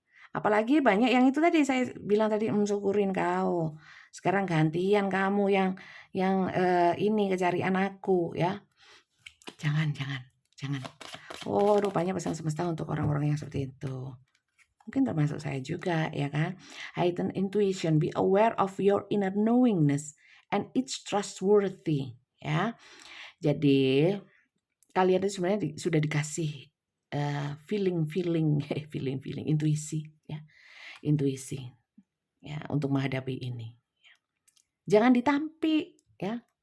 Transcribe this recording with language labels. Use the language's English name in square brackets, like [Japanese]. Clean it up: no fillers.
[Indonesian] Apalagi banyak yang itu tadi saya bilang tadi, syukurin kau. Sekarang gantian kamu yang ini kecarian aku ya. Jangan. Oh, rupanya pesan semesta untuk orang-orang yang seperti itu. Mungkin termasuk saya juga ya kan. [English] Heighten intuition, be aware of your inner knowingness and it's trustworthy ya. [Indonesian] Jadi kalian itu sebenarnya sudah dikasih feeling intuisi ya. Intuisi ya untuk menghadapi ini. Jangan ditampik ya.